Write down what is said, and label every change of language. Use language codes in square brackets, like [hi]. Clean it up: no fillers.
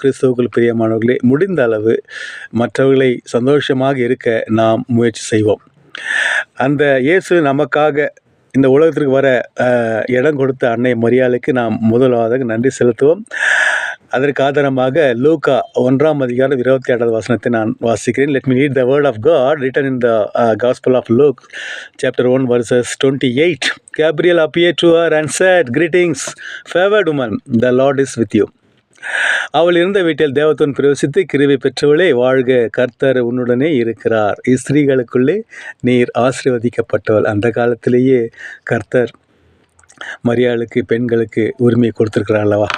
[ta] கிறிஸ்துவுக்குள் பிரியமானவர்களே, முடிந்த அளவு மற்றவர்களை சந்தோஷமாக இருக்க நாம் முயற்சி செய்வோம். அந்த இயேசு நமக்காக இந்த உலகத்திற்கு வர இடம் கொடுத்த அன்னை மரியாளுக்கு நாம் முதலாவதாக நன்றி செலுத்துவோம். அதற்கு ஆதாரமாக லூக்கா 1 அதிகாரம் 27 நான் வாசிக்கிறேன். [en] Let me read the word of God written in the Gospel of Luke, chapter 1, verses 28. Gabriel appeared to her and said, "Greetings, favored woman, the Lord is with you." [ta] அவள் இருந்த வீட்டில் தேவதூதன் பிரவேசித்து, கிருபை பெற்றவளே வாழ்க, கர்த்தர் உன்னுடனே இருக்கிறார், ஸ்திரீகளுக்குள்ளே நீர் ஆசீர்வதிக்கப்பட்டவள். அந்த காலத்திலேயே கர்த்தர் மரியாளுக்கு, பெண்களுக்கு உரிமை கொடுத்திருக்கிறார் அல்லவா?